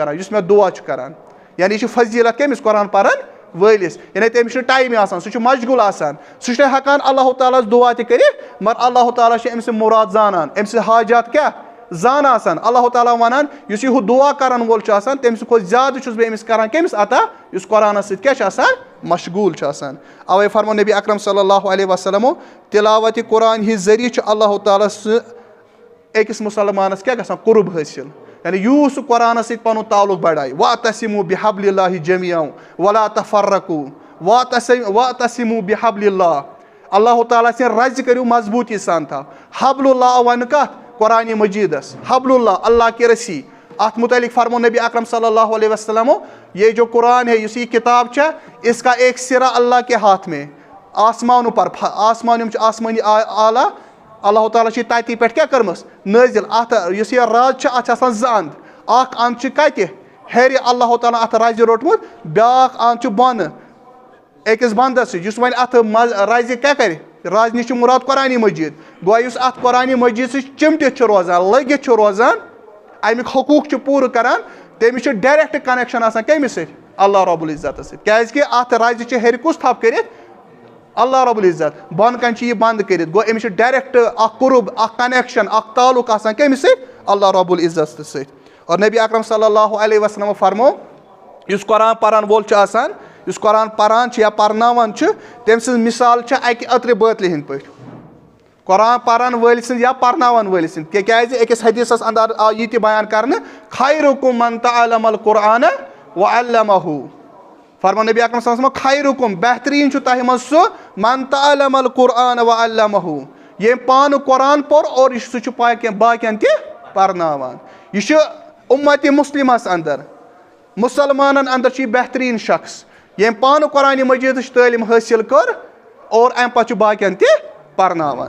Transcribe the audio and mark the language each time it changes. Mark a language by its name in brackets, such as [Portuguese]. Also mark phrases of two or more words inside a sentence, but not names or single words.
[Kashmiri] کران یُس مےٚ دُعا چھُ کران یعنی یہِ چھُ فضیٖلت کٔمِس قرآن پرن وٲلِس یعنی تٔمِس چھُنہٕ ٹایمٕے آسان سُہ چھُ مشغوٗل آسان سُہ چھُنہٕ ہٮ۪کان اللہ تعالیٰ ہس دُعا تہِ کٔرِتھ مگر اللہ تعالیٰ چھُ أمۍ سٕنٛدۍ مُراد زانان أمۍ سٕنٛدۍ حاجات کیٛاہ زان آسان اللہ تعالیٰ ونان یُس یہِ ہُہ دُعا کرن وول چھُ آسان تٔمۍ سٕنٛدِ کھۄتہٕ زیادٕ چھُس بہٕ أمِس کران کٔمِس عطا یُس قرآنس سۭتۍ کیٛاہ چھُ آسان مشغوٗل چھُ آسان اوے فرمو نبی اکرم [Arabic] صلی اللہ علیہ وسلمو [Kashmiri] تِلاوتِ قرآن ہِنٛدۍ ذٔریعہٕ چھُ اللہ تعالیٰ سُہ أکِس مُسلمانس کیٛاہ گژھان قُرب حٲصِل یعنی یوٗت سُہ قرآنس سۭتۍ پنُن تعلق بڑایہِ [Arabic] وَاعْتَصِمُوا بِحَبْلِ اللہِ جَمِيعًا وَلَا تَفَرَّقُوا وَاعْتَصِمُوا بِحَبْلِ اللہِ [Kashmiri] اللہ تعالیٰ سٕنٛدِ رزِ کٔرِو مضبوٗطی سان تھاو حبلُ اللہ آو وَنہٕ کتھ قرآنِ مجیٖدس حبلُ اللہ [Urdu] اللہ کی رسی [Kashmiri] اتھ متعلق فرمو نبی اکرم [Arabic] صلی اللہ علیہ وسلمو [Urdu] یہ جو قرآن ہے [Kashmiri] یُس یہِ کِتاب چھےٚ [Urdu] اس کا ایک سِرا اللہ کے ہاتھ میں [Kashmiri] آسمانو پر آسمان یِم چھِ آسمٲنی آلا اللہ تعالیٰ چھِ تَتی پٮ۪ٹھ کیٛاہ کٔرمٕژ نٲزِل اتھ یُس یہِ رز چھُ اتھ چھِ آسان زٕ انٛد اکھ انٛد چھُ کتہِ ہیرِ اللہ تعالیٰ اتھ رزِ روٚٹمُت بیٛاکھ انٛد چھُ بۄنہٕ أکِس بنٛدس سۭتۍ یُس وۄنۍ اتھ رزِ کیٛاہ کرِ رز نِش چھُ مُراد قرآنِ مجیٖد گویا یُس اتھ قرآنِ مجیٖد سۭتۍ چِمٹِتھ چھُ روزان لٔگِتھ چھُ روزان امیُک حقوٗق چھُ پوٗرٕ کران تٔمِس چھُ [English] direct connection [Kashmiri] آسان کٔمِس سۭتۍ اللہ رۄب العزتس سۭتۍ کیٛازِ کہِ اتھ رزِ چھِ ہیرِ کُس تھپھ کٔرِتھ اللہ رۄب العزت بۄنہٕ کنہِ چھِ یہِ بنٛد کٔرِتھ گوٚو أمِس چھُ ڈایریکٹ اکھ قُرب اکھ کنیکشن اکھ تعلق آسان کٔمِس سۭتۍ اللہ رۄب العزت سۭتۍ اور نبی اکرم [Arabic] صلی اللہ علیہ وسلم [Kashmiri] فرمو یُس قرآن پرن وول چھُ آسان یُس قرآن پران چھُ یا پرناوان چھُ تٔمۍ سٕنٛز مثال چھِ اکہِ أترِ بٲتلہِ ہِنٛدۍ پٲٹھۍ قرآن پرن وٲلۍ سٕنٛز یا پرناون وٲلۍ سٕنٛز تِکیازِ أکِس حدیٖثس انٛدر آو یہِ تہِ بیان کرنہٕ [Arabic] خیرُکم من تعلم القرآن [Kashmiri] وعلمہ فرمو نبی اکرم [Arabic] صلی اللہ علیہ وسلم [Kashmiri] خیرُکم بہتریٖن چھُ تۄہہِ منٛز سُہ [Arabic] من تعلم القرآن وعلمہ [Kashmiri] ییٚمۍ پانہٕ قرآن پوٚر اور سُہ چھُ باقین تہِ پرناوان. یہِ چھُ اُمتِ مُسلِمس انٛدر مُسلمانن انٛدر چھُ یہِ بہتریٖن شخص ییٚمۍ پانہٕ قرآنِ مجیٖدٕچ تعلیٖم حٲصِل کٔر اور امہِ پتہٕ چھُ باقین تہِ پرناوان.